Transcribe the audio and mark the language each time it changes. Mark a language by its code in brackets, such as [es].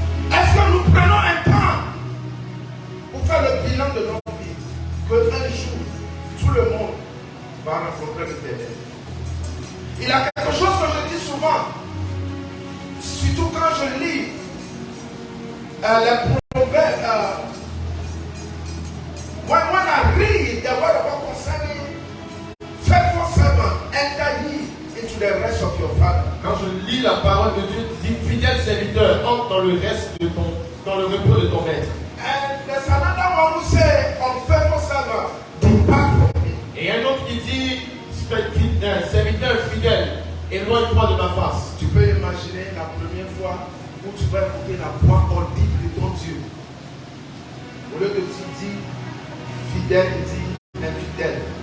[fr] Est-ce que nous prenons un temps pour faire le bilan de notre vie? Que un jour, tout le monde va rencontrer l'Éternel. Il y a quelque chose que je dis souvent, surtout quand je lis les proverbes. [en] When I read the word of God concerning faithful servant, enter ye into the rest of your father. [fr] Quand je lis la parole de Dieu, dit fidèle serviteur, entre dans le reste de dans le repos de ton maître. [en] And there's another one who say, unfaithful servant, depart from me. [fr] Et un autre qui dit serviteur fidèle, éloigne-toi de ma face. Tu peux imaginer la première fois où tu vas écouter la voix audible de ton Dieu. Au lieu de dire fidèle, il dit infidèle.